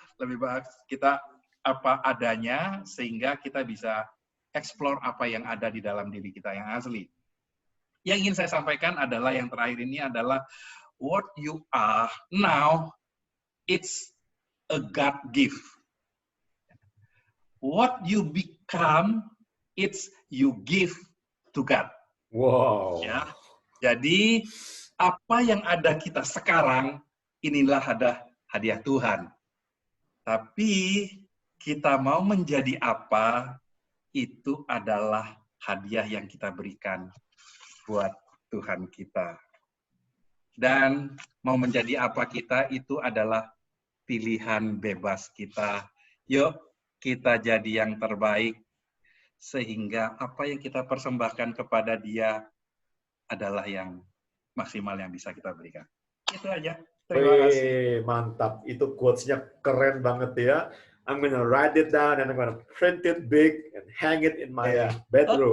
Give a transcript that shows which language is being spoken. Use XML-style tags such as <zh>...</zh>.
<id>Lebih baik kita apa adanya sehingga kita bisa explore apa yang ada di dalam diri kita yang asli. Yang ingin saya sampaikan adalah yang terakhir ini adalah</id> <en>what you are now, it's a God gift. What you become, it's you give to God. Wow.</en> <id>Ya, jadi apa yang ada kita sekarang, inilah ada hadiah Tuhan. Tapi kita mau menjadi apa, itu adalah hadiah yang kita berikan buat Tuhan kita. Dan mau menjadi apa kita, itu adalah pilihan bebas kita. Yuk, kita jadi yang terbaik, sehingga apa yang kita persembahkan kepada Dia adalah yang maksimal yang bisa kita berikan. Itu aja. Terima kasih. Mantap. Itu quotes-nya keren banget ya.</id> <en>I'm gonna write it down and I'm gonna print it big and hang it in my bedroom.</en>